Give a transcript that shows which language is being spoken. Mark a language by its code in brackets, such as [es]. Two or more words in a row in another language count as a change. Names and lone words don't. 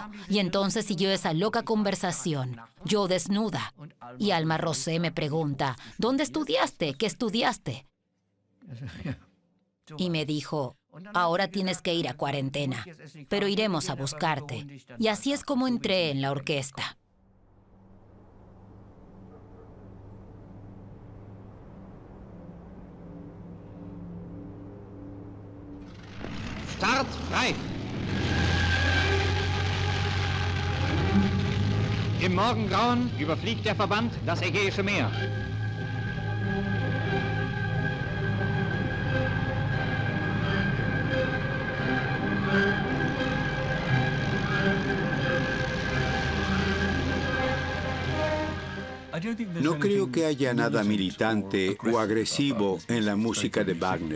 [es] Y entonces siguió esa loca conversación, yo desnuda. Y Alma Rosé me pregunta, ¿dónde estudiaste? ¿Qué estudiaste? Y me dijo, ahora tienes que ir a cuarentena, pero iremos a buscarte. Y así es como entré en la orquesta. [de] Start frei! Im Morgengrauen überfliegt der Verband das Ägäische Meer. [es] No creo que haya nada militante o agresivo en la música de Wagner.